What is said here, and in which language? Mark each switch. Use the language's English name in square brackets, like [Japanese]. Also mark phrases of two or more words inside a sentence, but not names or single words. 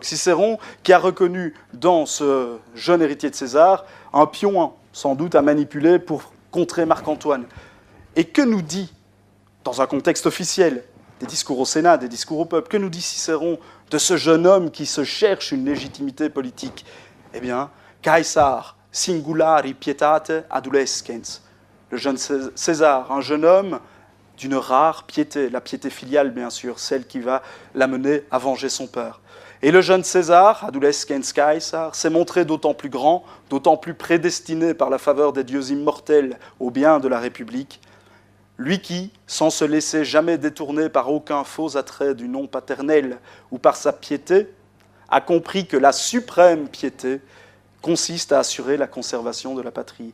[French] Cicéron, qui a reconnu dans ce jeune héritier de César un pion, sans doute, à manipuler pour contrer Marc-Antoine. Et que nous dit, dans un contexte officiel, des discours au Sénat, des discours au peuple, que nous dit Cicéron de ce jeune homme qui se cherche une légitimité politique? Eh bien, [Latin] Caesar singulari pietate adolescens. [French] Le jeune César, un jeune homme d'une rare piété, la piété filiale bien sûr, celle qui va l'amener à venger son père. Et le jeune César, [Latin] adolescens Caesar, [French] s'est montré d'autant plus grand, d'autant plus prédestiné par la faveur des dieux immortels au bien de la République, lui qui, sans se laisser jamais détourner par aucun faux attrait du nom paternel ou par sa piété, a compris que la suprême piété consiste à assurer la conservation de la patrie.